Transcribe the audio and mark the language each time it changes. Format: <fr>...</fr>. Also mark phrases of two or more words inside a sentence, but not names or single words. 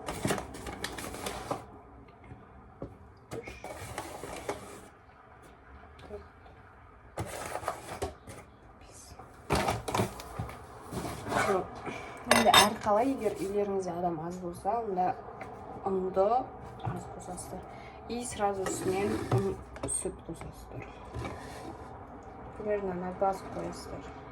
<kk>Енді әрқалай, егер үйлеріңізде адам аз болса, онда ұнды аз қосасыздар.</kk> <ru>И сразу</ru> <kk>үстінен сүт қосасыздар.</kk> <ru>Примерно на глаз</ru> <kk>қоясыздар.</kk>